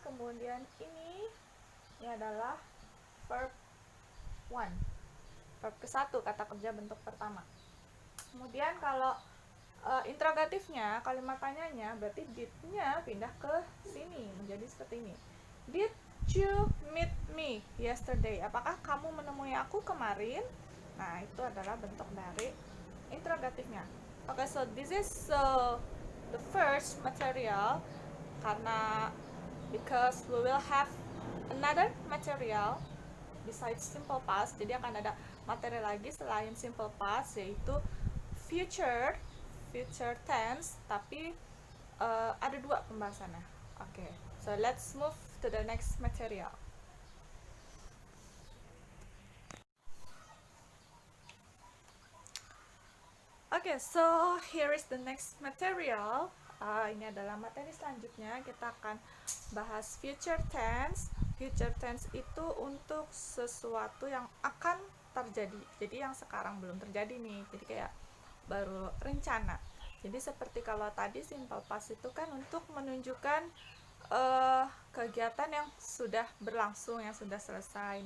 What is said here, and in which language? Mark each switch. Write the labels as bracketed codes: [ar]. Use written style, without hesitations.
[id] Kemudian ini adalah verb 1. Verb ke-1, kata kerja bentuk pertama. Kemudian kalau interrogatifnya, kalimat tanyanya, berarti did-nya pindah ke sini menjadi seperti ini. [en] Did you meet me yesterday? [id] Apakah kamu menemui aku kemarin? Nah, itu adalah bentuk dari interrogatifnya. [en] Okay, so this is the first material, [id] karena [en] because we will have another material besides simple past. [id] Jadi akan ada materi lagi selain simple past, yaitu future tense, tapi ada 2 pembahasannya. [en] Okay, so let's move to the next material. Okay, so here is the next material. [id] Ini adalah materi selanjutnya. Kita akan bahas future tense. Future tense itu untuk sesuatu yang akan terjadi. Jadi yang sekarang belum terjadi nih. Jadi kayak baru rencana. Jadi seperti kalau tadi simple past itu kan untuk menunjukkan kegiatan yang sudah berlangsung, yang sudah selesai.